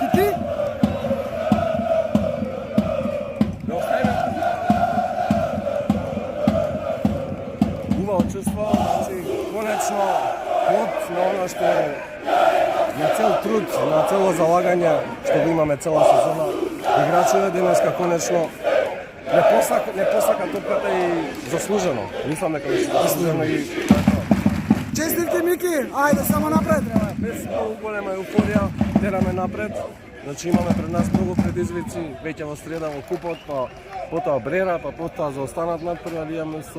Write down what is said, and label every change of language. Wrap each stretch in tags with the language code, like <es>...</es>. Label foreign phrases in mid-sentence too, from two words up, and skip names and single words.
<mk>Ti? Чуство, значи конечно плод на оно што је на цел труд, на цело залагање што го имаме цела сезона. Играчите денеска конечно не посака топката и заслужено. Мислам дека беше заслужено и Честитки Мики, ајде само напред. Без многу голема еуфорија тераме напред. Значи имаме пред нас многу предизвици, веќе во среда во купот, па потоа Брера, па потоа за останат над прва лига место.</mk>